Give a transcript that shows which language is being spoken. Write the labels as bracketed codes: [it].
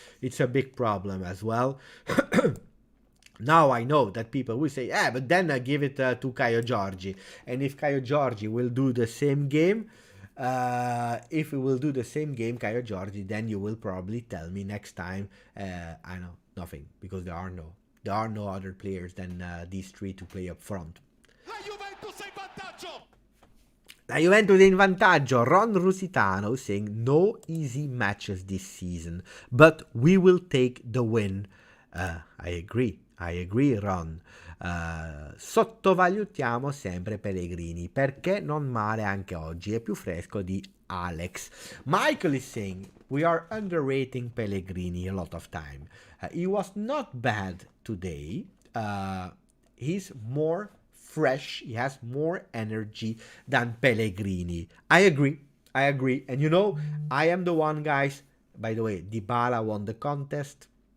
[en] It's a big problem as well. Now I know that people will say, but then I give it to Caio Giorgi. And if Caio Giorgi will do the same game, if we will do the same game, Caio Giorgi, then you will probably tell me next time, I know, nothing, because there are no other players than these 3 to play up front. [it] La Juventus è in vantaggio! La Juventus in vantaggio. [en] Ron Rusitano saying no easy matches this season, but we will take the win. I agree, Ron. [it] Sottovalutiamo sempre Pellegrini, perché non male anche oggi, è più fresco di Alex. [en] Michael is saying we are underrating Pellegrini a lot of time. He was not bad today. He's more fresh. He has more energy than Pellegrini. I agree. And you know, I am the one, guys. By the way, Dybala won the contest.